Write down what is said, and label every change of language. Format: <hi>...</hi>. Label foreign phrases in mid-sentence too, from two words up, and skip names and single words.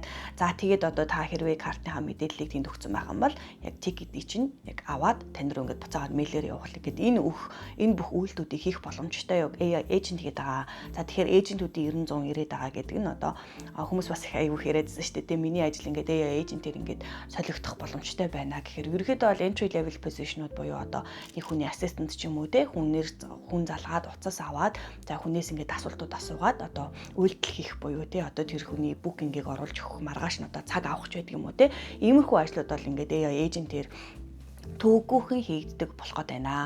<mn>За тэгээд одоо та хэрвээ картынхаа мэдээллийг тэнд өгсөн байх юм бол яг тикетийг чинь яг аваад тань руу ингээд буцаагаад мэйлээр явуулах гэдэг энэ бүх үйлдэлүүдийг хийх боломжтой яг</mn> <en>AI agent</en> <mn>гэдэг байгаа. За тэгэхээр эйжентүүдийн 90 100 ирээд байгаа гэдэг нь одоо хүмүүс бас их аюул яриадсэн шүү дээ. Миний ажил ингээд</mn> <en>AI agent-</en> <mn>ээр ингээд солигдох боломжтой байна гэхээр ерөөдөө бол</mn> <en>entry level position-</en> <mn>ууд буюу одоо нэг хүний assistant ч юм уу те хүн залгаад уцаас аваад за хүнээс ингээд асуултууд асуугаад одоо үйлдэл хийх буюу те одоо тэр хүний букингийг оруулж өгөх маргааш нь одоо цаг авах ч байдаг юм уу те иймэрхүү ажлууд бол ингээд</mn> <en>AI agent-</en> <mn>ээр төгөөхөн хийгддэг болох гээд байна.</mn>